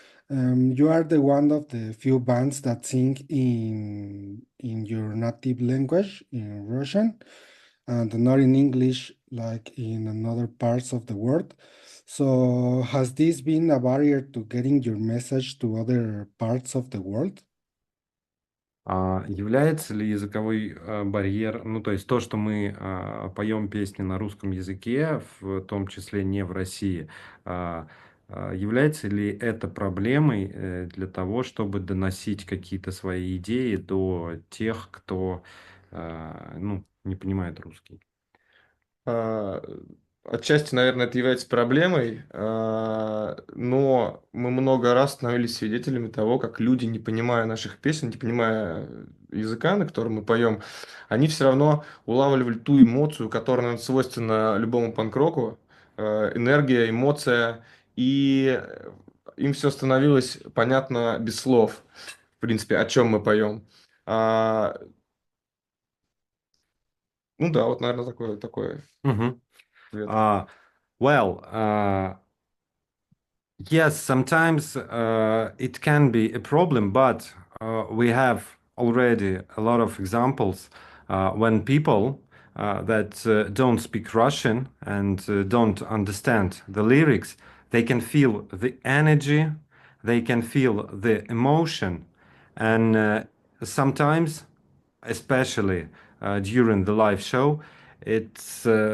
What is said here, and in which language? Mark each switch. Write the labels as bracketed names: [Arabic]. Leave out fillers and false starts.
[English] You are the one of the few bands that sing in your native language, in Russian, and not in English like in another parts of the world. So has this been a barrier to getting your message to other parts of the world? [Russian] Является ли языковой барьер, ну то есть то, что мы поем песни на русском языке, в том числе не в России, является ли это проблемой для того, чтобы доносить какие-то свои идеи до тех, кто ну, не понимает русский? А, Отчасти, наверное, это является проблемой, но мы много раз становились свидетелями того, как люди, не понимая наших песен, не понимая языка, на котором мы поем, они все равно улавливали ту эмоцию, которая, наверное, свойственна любому панк-року, энергия, эмоция, и им все становилось понятно без слов, в принципе, о чем мы поем. А, ну да, вот, наверное, такой Мгм. ответ. [English] Uh, well, yes, sometimes it can be a problem, but we have already a lot of examples when people that don't speak Russian and don't understand the lyrics, they can feel the energy, they can feel the emotion, and sometimes, especially during the live show, it's